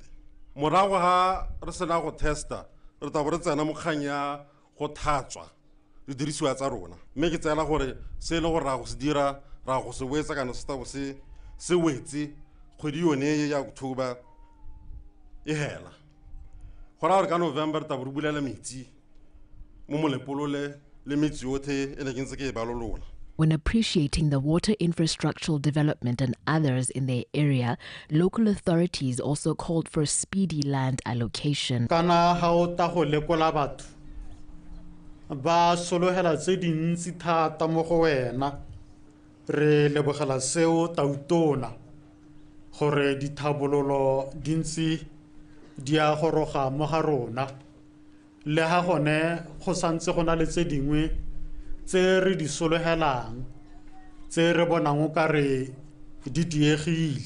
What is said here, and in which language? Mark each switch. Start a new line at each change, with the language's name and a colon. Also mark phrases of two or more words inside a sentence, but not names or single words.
Tswana: Morago ha re sena go testa re tla bo re tsena mokganya go thatswa di dirisiwa tsa rona, mme ke tsela gore se le go ra go se dira ra go se wetsa kana se tabo se wetse kgwedi yone ya October e hela. Go ra re ka November tla bo re bulela metsi mo Molepolole le metsi yotlhe e ne ke ntse ke e balolola.
English: When appreciating the water infrastructural development and others in their area, local authorities also called for speedy land allocation.
Tswana: Kana ha o ta go lekola batho ba solohela tse dintsi thata mo go wena, re lebogela seo tautona gore dithabololo dintsi di a goroga mo ga rona le ha gone go santse go na le tse dingwe tse re di solohelang tse re bonang o ka re di diegile